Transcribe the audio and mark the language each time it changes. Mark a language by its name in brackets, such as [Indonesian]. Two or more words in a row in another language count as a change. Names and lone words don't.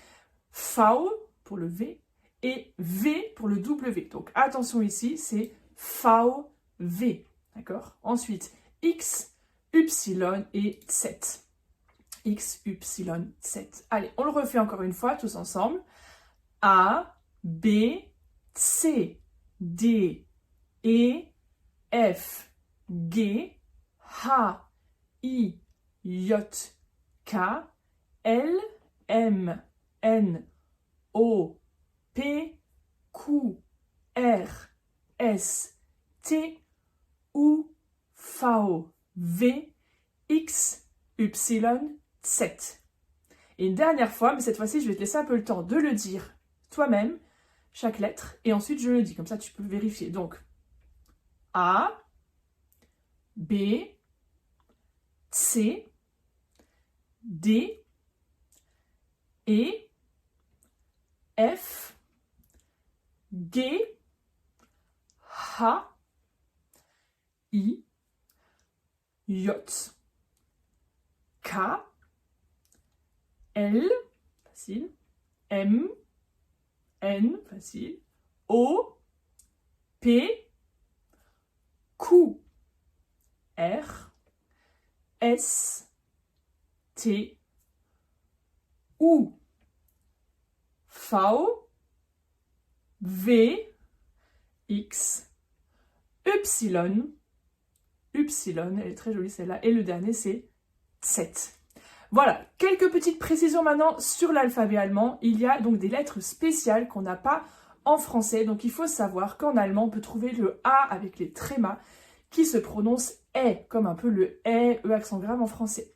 [French] V pour le V et V pour le W. Donc attention ici, c'est V, d'accord? Ensuite, X, Y et Z. X, Y, Z. Allez, on le refait encore une fois, tous ensemble. A, B, C, D, E, F, G, H, I, J, K, L, M, N, O, P, Q, R, S, T, U, V, V, X, Y, Z. Et une dernière fois, mais cette fois-ci, je vais te laisser un peu le temps de le dire toi-même, chaque lettre, et ensuite je le dis, comme ça tu peux vérifier. Donc, A, B, C, D, E, F, G, H, I, J, K, L, facile, M, N, facile, O, P, Q, R, S, T, U, V, V, X, Y, elle est très jolie celle-là, et le dernier c'est Z. Voilà, quelques petites précisions maintenant sur l'alphabet allemand. Il y a donc des lettres spéciales qu'on n'a pas en français. Donc il faut savoir qu'en allemand, on peut trouver le A avec les trémas qui se prononce E, comme un peu le E accent grave en français.